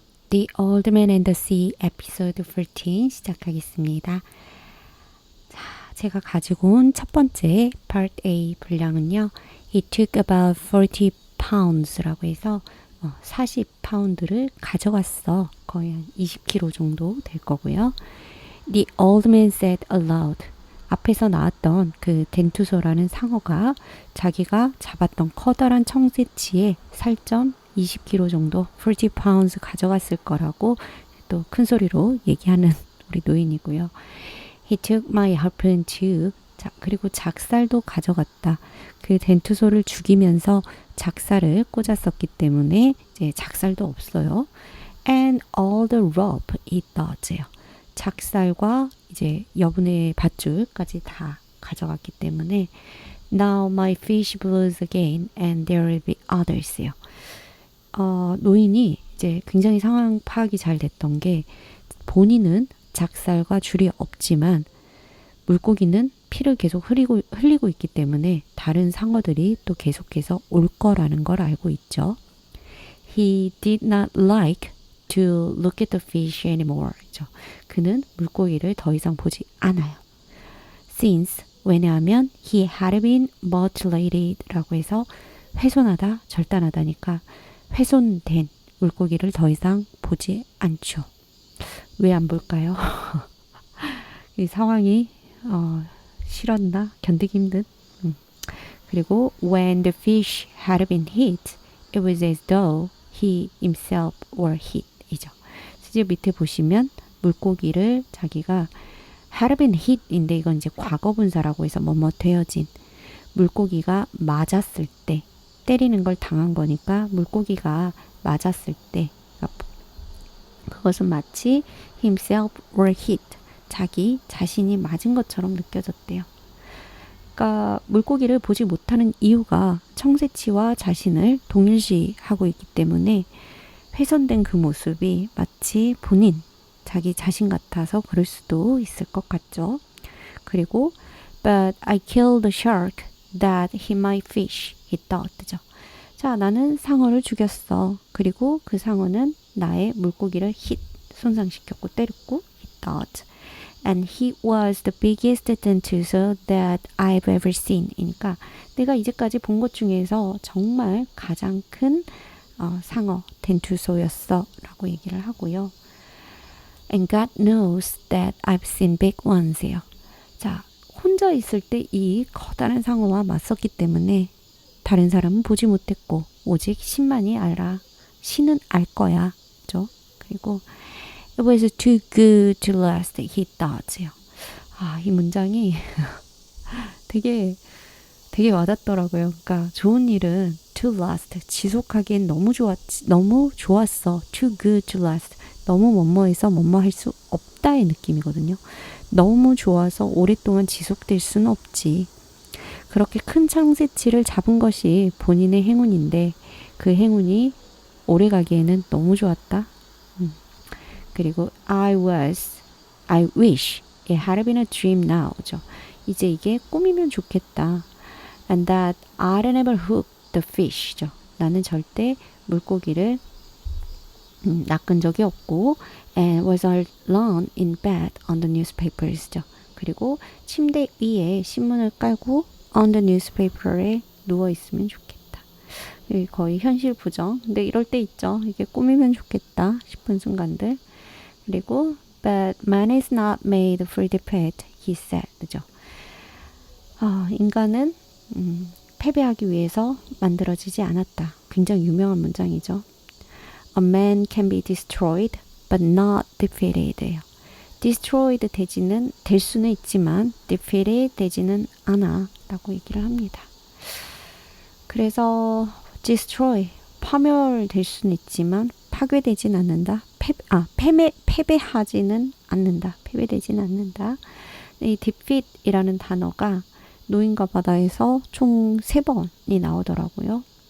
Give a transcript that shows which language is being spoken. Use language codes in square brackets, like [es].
[ko] The Old Man and the Sea 에피소드 14 시작하겠습니다. 자, 제가 가지고 온 첫 번째 Part A 분량은요. [en] It took about 40 pounds라고 [ko] 해서 40파운드를 가져갔어. 거의 한 20kg 정도 될 거고요. [en] The old man said aloud. [ko] 앞에서 나왔던 그 덴투소라는 상어가 자기가 잡았던 커다란 청새치에 살점 20kg 정도, 40 pounds 가져갔을 거라고 또 큰 소리로 얘기하는 우리 노인이고요. [en] He took my harpoon too. [ko] 자, 그리고 작살도 가져갔다. 그 덴투소를 죽이면서 작살을 꽂았었기 때문에 이제 작살도 없어요. [en] And all the rope he thought요. [ko] 작살과 이제 여분의 밧줄까지 다 가져갔기 때문에 [en] Now my fish blows again and there will be others요. [ko] 노인이 이제 굉장히 상황 파악이 잘 됐던 게 본인은 작살과 줄이 없지만 물고기는 피를 계속 흘리고 있기 때문에 다른 상어들이 또 계속해서 올 거라는 걸 알고 있죠. [en] He did not like to look at the fish anymore. [ko] 그는 물고기를 더 이상 보지 않아요. Since, 왜냐하면 [en] he had been mutilated [ko] 라고 해서 훼손하다, 절단하다니까 훼손된 물고기를 더 이상 보지 않죠. 왜 안 볼까요? 이 상황이 싫었나? 견디기 힘든. [en] 그리고 when the fish had been hit, it was as though he himself were hit. [ko] 이죠. 이제 밑에 보시면 물고기를 자기가 had been hit인데 이건 이제 과거분사라고 해서 뭐뭐 되어진 물고기가 맞았을 때 때리는 걸 당한 거니까 물고기가 맞았을 때 그것은 마치 [en] himself were hit [ko] 자기 자신이 맞은 것처럼 느껴졌대요. 그러니까 물고기를 보지 못하는 이유가 청새치와 자신을 동일시하고 있기 때문에 훼손된 그 모습이 마치 본인, 자기 자신 같아서 그럴 수도 있을 것 같죠. 그리고 [en] But I killed the shark that hit my fish. he thought. [ko] 자, 나는 상어를 죽였어. 그리고 그 상어는 나의 물고기를 hit, 손상시켰고 때렸고 [en] he thought. And he was the biggest 덴투소 that I've ever seen. [ko] 그러니까 내가 이제까지 본 것 중에서 정말 가장 큰 상어 덴투소였어 라고 얘기를 하고요. [en] And God knows that I've seen big ones요. [ko] 자, 혼자 있을 때 이 커다란 상어와 맞섰기 때문에 다른 사람은 보지 못했고 오직 신만이 알아. 신은 알 거야. 그죠? 그리고 [en] It was too good to last, he thought요. [ko] 이 문장이 되게 와닿더라고요. 그러니까 좋은 일은 to last, 지속하기엔 너무 좋았어. [en] too good to last, [ko] 너무 뭐뭐해서 뭐뭐 할 수 없다의 느낌이거든요. 너무 좋아서 오랫동안 지속될 수는 없지. 그렇게 큰 청새치를 잡은 것이 본인의 행운인데 그 행운이 오래 가기에는 너무 좋았다. 그리고 [en] I wish it had been a dream now죠. [ko] 이제 이게 꿈이면 좋겠다. [en] And that I'd never hooked the fish죠. [ko] 나는 절대 물고기를 낚은 적이 없고 [en] and was alone in bed on the newspapers죠. [ko] 그리고 침대 위에 신문을 깔고 [en] on the newspaper [ko] 에 누워 있으면 좋겠다. 거의 현실 부정. 근데 이럴 때 있죠. 이게 꿈이면 좋겠다 싶은 순간들. 그리고 [en] but man is not made for defeat, he said. [ko] 그죠? 인간은 패배하기 위해서 만들어지지 않았다. 굉장히 유명한 문장이죠. [en] A man can be destroyed, but not defeated. [ko] destroyed 될 수는 있지만 defeated 되지는 않아 라고 얘기를 합니다. 그래서 destroy, 파멸될 수는 있지만 파괴되진 않는다. 패배하지는 않는다. 패배되지는 않는다. 이 defeat이라는 단어가 노인과 바다에서 총 3번이 나오더라고요.